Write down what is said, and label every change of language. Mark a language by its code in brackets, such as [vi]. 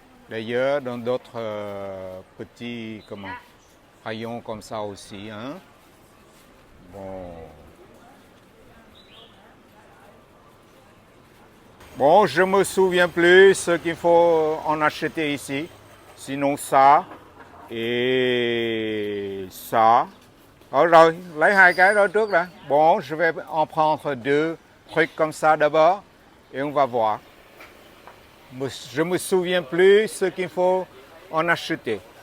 [fr] D'ailleurs, dans d'autres petits rayons comme ça aussi. Hein? Bon, je me souviens plus ce qu'il faut en acheter ici. Sinon ça et ça. [vi] Rồi, lấy hai cái đó trước đã. [fr] Bon, je vais en prendre deux trucs comme ça d'abord et on va voir. Je me souviens plus ce qu'il faut en acheter.